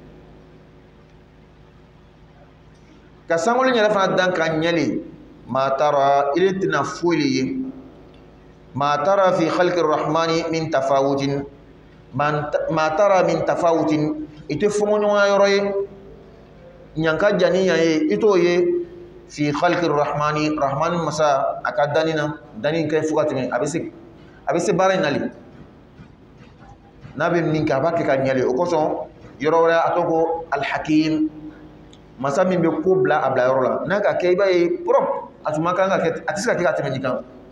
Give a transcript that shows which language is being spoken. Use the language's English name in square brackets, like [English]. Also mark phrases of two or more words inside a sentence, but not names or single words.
[Bambara] ka sankolo yɛrɛ fana dan ka ɲɛli [Arabic] ما ترى [Bambara] i tɛna foyi de ye [Arabic] ما ترى في خلق الرحمن من تفاوت ما ترى من تفاوت [Bambara] i tɛ fɔɲɔgɔnya yɔrɔ ye ɲanka jani yan ye i t'o ye [Arabic] في خلق الرحمن الرحمن [Bambara] masa a ka danni na danni kɛ fo ka tɛmɛ a bɛ se baara in nali n'a bɛ min kɛ a b'a kɛ ka ɲɛli o kosɔn yɔrɔ wɛrɛ a tɔgɔ ko alhakim masa min bɛ ko bila a bila yɔrɔ la n'a ka kɛ i b'a ye propre a tuma kan ka kɛ a tɛ se ka kɛ ka tɛmɛ nin kan